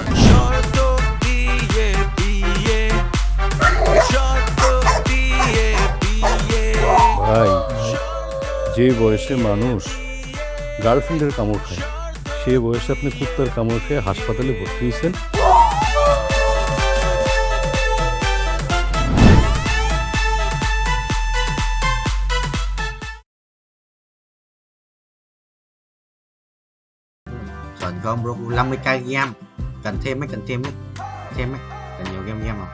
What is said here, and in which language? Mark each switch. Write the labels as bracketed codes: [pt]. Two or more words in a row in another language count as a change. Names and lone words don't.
[bn] শর্ত দিয়ে বিয়ে, শর্ত দিয়ে বিয়ে। ভাই, যে বয়সে মানুষ গার্লফ্রেন্ডের কামড় খায় সে বয়সে আপনি কুত্তার কামড় খেয়ে হাসপাতালে ভর্তি হয়েছেন। [vi] Chuẩn không bro, 50k game. Cần thêm mấy, thêm mấy. Cần nhiều game không?